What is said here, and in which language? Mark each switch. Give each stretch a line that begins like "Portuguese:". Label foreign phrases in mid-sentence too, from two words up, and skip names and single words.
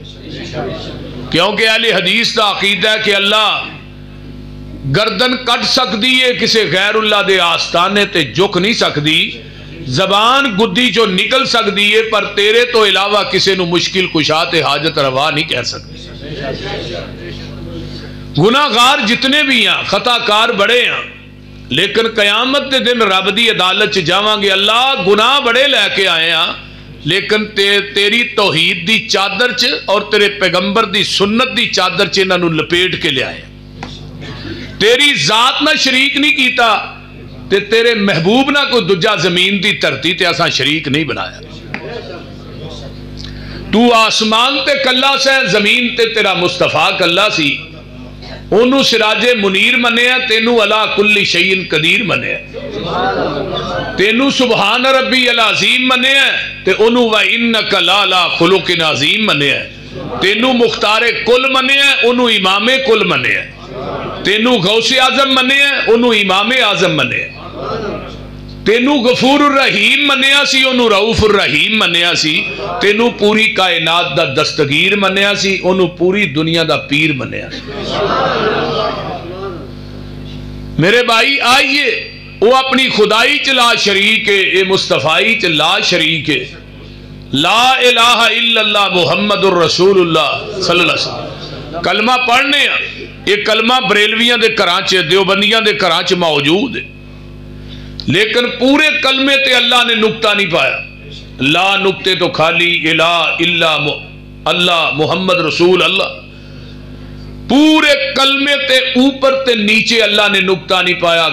Punjabi: کیونکہ اہل حدیث دا عقیدہ ہے کہ اللہ گردن کٹ سکتی ہے، کسی غیر اللہ دے آستانے تے جھک نہیں سکتی، زبان گدی جو نکل سکتی ہے، پر تیرے تو علاوہ کسی نو مشکل کشا تے حاجت روا نہیں کہہ سکتی. گناہ گار جتنے بھی ہیں، خطا کار بڑے ہیں، لیکن قیامت دے دن رب دی عدالت چ جاواں گے اللہ گناہ بڑے لے کے آئے ہیں، لیکن تیری توحید دی چادر چ اور تیرے پیغمبر دی سنت دی چادر چ انہاں نو لپیٹ کے لے آئے. تیری ذات نہ شریک نہیں کیتا تے تیرے محبوب نہ کوئی دجا زمین دی دھرتی تے اساں شریک نہیں بنایا. تو آسمان تے کلا سے، زمین تے تیرا مصطفیٰ کلا سی، انہوں سراج منیر منیا، تینوں
Arabic: علا کل
Punjabi: شیء قدیر منیا، تینوں
Arabic: سبحان ربی العظیم
Punjabi: منیا، تے انہوں
Arabic: وَإِنَّكَ لَعَلَىٰ خُلُقٍ عَظِيمٍ
Punjabi: منیا، تینوں مختار کل منیا، انہوں امام کل منیا، تینوں غوث اعظم منیا، انہوں امام اعظم منیا، تینوں
Arabic: غفور الرحیم
Punjabi: منیا سی، انہوں
Arabic: رؤوف الرحیم
Punjabi: منیا سی، تینوں پوری کائنات دا دستگیر منیا سی، انہوں پوری دنیا دا پیر منیا سی. میرے بھائی آئیے، وہ اپنی خدائی چ لا شریک ہے، اے مصطفائی چ لا شریک ہے.
Arabic: لا الہ الا اللہ محمد الرسول اللہ صلی اللہ علیہ وسلم
Punjabi: کلمہ پڑھنے ہیں. یہ کلمہ بریلویاں دے کرانچے، دیوبندیاں دے کرانچے موجود ہے، لیکن پورے کلمے تے اللہ نے نکتہ نہیں پایا.
Arabic: لا
Punjabi: نکتے تو خالی
Arabic: الہ الا اللہ محمد رسول اللہ.
Punjabi: پورے کلمے تے اوپر تے نیچے اللہ نے نکتہ نہیں پایا.